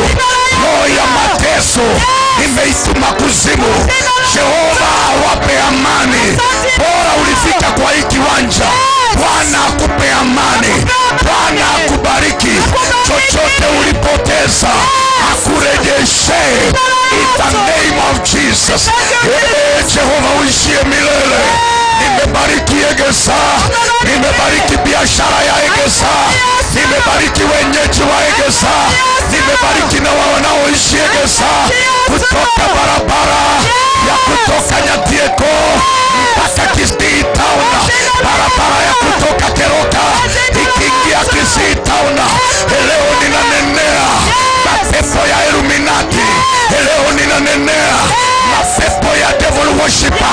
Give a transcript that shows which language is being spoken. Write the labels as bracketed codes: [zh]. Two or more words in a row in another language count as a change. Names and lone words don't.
[sw] Roho ya mateso nimeituma kuzimu. Jehova wape amani. Bora ulifika kwa hii kiwanja. Bwana akupe amani, Bwana akubariki. Chochote ulipoteza akurejeshe [en] in the name of Jesus. [sw] Jehova uishie milele. Nimebariki Egesa, nimebariki biashara ya Egesa, nimebariki wenyeji wa Egesa, nimebariki na wanaoishi Egesa, kutoka barabara ya kutoka Nyatieko mpaka Kisii town, barabara ya kutoka Keroka ikiingia Kisii town. Leo ninanenea mapepo ya Illuminati, leo ninanenea mapepo ya [en] devil worshiper.